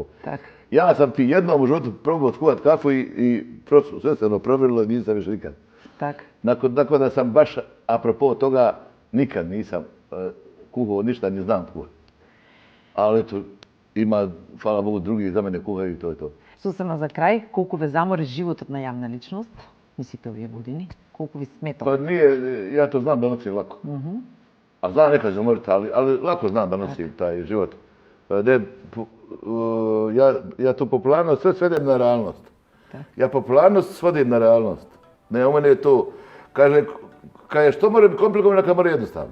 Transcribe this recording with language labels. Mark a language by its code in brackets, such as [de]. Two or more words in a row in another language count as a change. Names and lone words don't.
[bs] Ja sam ti jednom u životu probao skuvat kafu i prosto sve se provjerilo i nisam više nikad. Nakon da sam baš, apropo toga, nikad nisam kuhao ništa, ni znam kuhati. Ali eto, ima, hvala Bogu, drugi za mene kuhaju i to je to. [mk] Susrena за крај, колку ве замори животот на јавна личност, мислите овие години? Колку ви сметал? [bs] Pa nije, ja to znam da nosim lako. A znam nekad zamoriti, ali lako znam da nosim taj život. Ja tu popularnost sve svedem na realnost. Ja popularnost svodim na realnost. Ne, u mene je to, kaže što mora biti komplikovano, neka mora jednostavno.